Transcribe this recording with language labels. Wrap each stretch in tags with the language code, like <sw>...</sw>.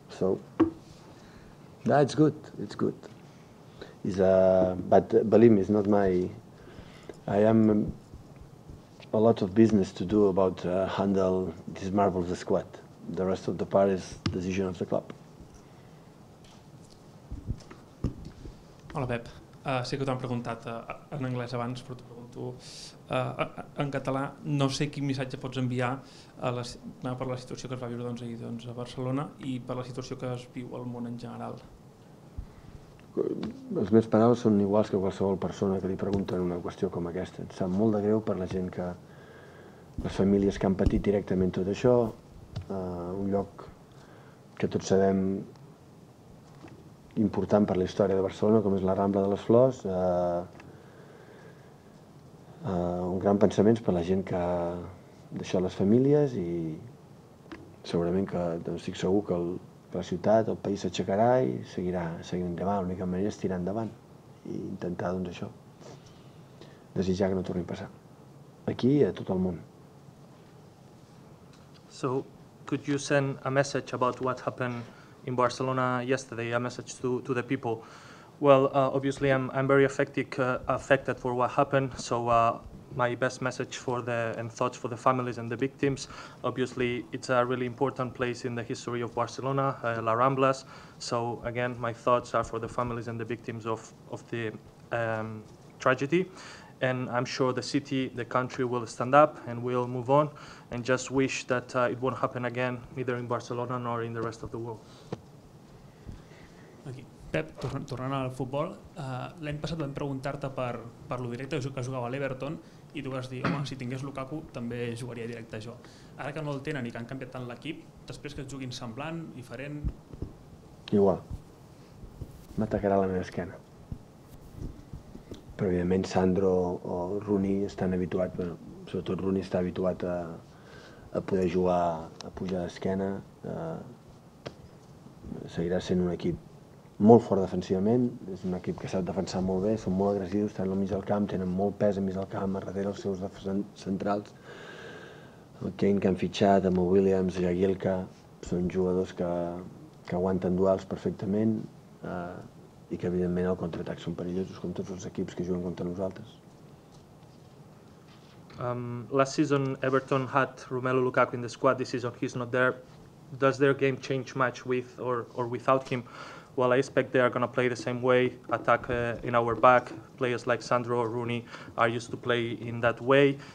<en>So, it's good. It's good. But believe me, it's not my... I am a lot of business to do about handle this marvel of the squad. The rest of the part is decision of the club.</en> <ca>Hola, Pep. Sé que t'ho han preguntat en anglès abans, però t'ho pregunto en català. No sé quin missatge pots enviar per la situació que es va viure ahir a Barcelona i per la situació que es viu al món en general. Les meves paraules són iguals que qualsevol persona que li pregunten una qüestió com aquesta. Em sap molt de greu per la gent que... les famílies que han patit directament tot això, un lloc que tots sabem important per la història de Barcelona, com és la Rambla de les Flors, un gran pensament per la gent que ha deixat les famílies i segurament que estic segur que la ciutat, el país s'aixecarà i seguirà endavant. L'única manera és tirar endavant i intentar, doncs, això, desitjar que no torni a passar. Aquí i a tot el món.</ca> <en>So, could you send a message about what happened in Barcelona yesterday, a message to the people. Well, obviously I'm very affected for what happened, so my best message and thoughts for the families and the victims. Obviously, it's a really important place in the history of Barcelona, La Ramblas. So again, my thoughts are for the families and the victims of the tragedy. And I'm sure the city, the country will stand up and will move on, and just wish that it won't happen again, neither in Barcelona nor in the rest of the world.</en> <ca>Aquí. Pep, tornant al futbol, l'any passat vam preguntar-te per lo directe que jugava a l'Everton i tu vas dir, home, si tingués Lukaku també jugaria directe a això. Ara que no el tenen i que han canviat tant l'equip, després que et juguin semblant, diferent... Igual. M'atacarà la meva esquena. Però evidentment Sandro o Rooney estan habituats, bueno, sobretot Rooney està habituat a poder jugar a pujar d'esquena. Seguirà sent un equip molt fort defensivament, és un equip que sap defensar molt bé, són molt agressius, estan al mig del camp, tenen molt pes al mig del camp, a darrere els seus centrals. El Kane que han fitxat, amb el Williams, Jagielka, són jugadors que aguanten duels perfectament i que evidentment al contraatac són perillosos com tots els equips que juguen contra nosaltres.</ca> <en>Last season Everton had Romelu Lukaku in the squad, this season he's not there. Does their game change much with or without him? Well, I expect they are going to play the same way, attack in our back. Players like Sandro or Rooney are used to play in that way.</en>